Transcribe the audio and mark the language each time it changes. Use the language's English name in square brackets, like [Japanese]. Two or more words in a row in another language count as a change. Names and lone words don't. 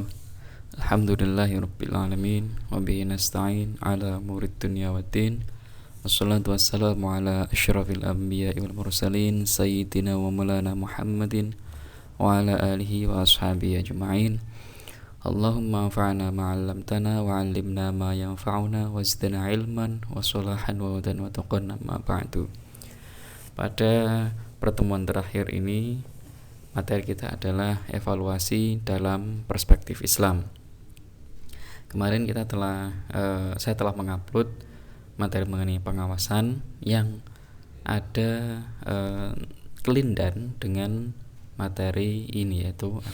[Arabic] الحمد لله رب العالمين وبه نستعين على أمور الدنيا والدين. والصلاة والسلام على أشرف الأنبياء والمرسلين سيدنا ومولانا محمد وعلى آله وأصحابه أجمعين. اللهم انفعنا ما علمتنا وعلمنا ما ينفعنا وزدنا علما وصلاحا وهدى وتقوى ما بعد. [Indonesian] Pada pertemuan terakhir ini materi kita adalah evaluasi dalam perspektif Islam. Kemarin saya telah mengupload materi mengenai pengawasan yang ada kelindan dengan materi ini, yaitu